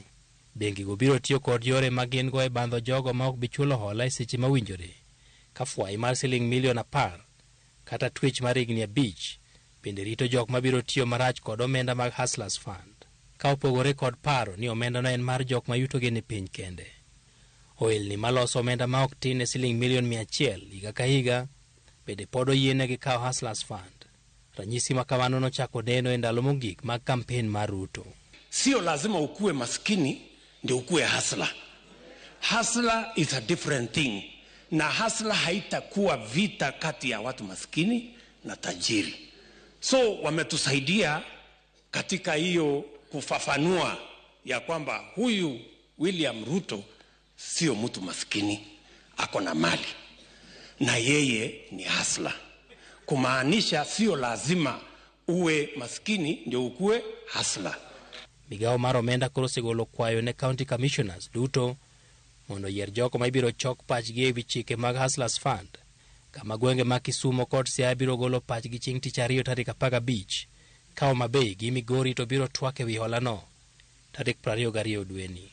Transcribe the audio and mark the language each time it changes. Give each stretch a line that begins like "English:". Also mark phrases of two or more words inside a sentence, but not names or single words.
Luo (Kenya and Tanzania): Bengi go biro tiyo kod yore ma gin go e bandho jogo ma ok bichulo hola e seche mawinjore, ka fwai mar siling milion 10 kata twech mar higni 5 bende rito jok ma biro tiyo marach kod omenda mag Hustlers Fund, ka opogore kod paro ni omenda no en mar jok ma yutogi ni piny kende. Ohelni maloso omenda ma ok tin e siling milion 100 higa ka higa bende pod oyienegi kawo Hustlers Fund. Ranyisi ma kamano nochako neno e ndalo mogik mag kampen mar Ruto.
Swahili: Sio lazima ukue maskini ndio ukue hustler.
English: Hustler is a different thing.
Swahili: Na hustler haitakuwa vita kati ya watu maskini na tajiri. So wametusaidia katika hiyo kufafanua ya kwamba huyu William Ruto sio mtu maskini, ako na mali na yeye ni hustler. Kumaanisha sio lazima uwe maskini ndio ukue hustler.
Luo (Kenya and Tanzania): Migawo mar omenda koro segolo kwayo ne
English: county commissioners
Luo (Kenya and Tanzania): duto mondo yier jogo ma ibiro chok pachgi ewi chike mag Hustlers Fund, kama gwenge ma Kisumo kod Siaya biro golo pachgi chieng' tich 2 tarik 15, ka Homa Bay gi Migori to biro twak ewi holano tarik 22 dweni.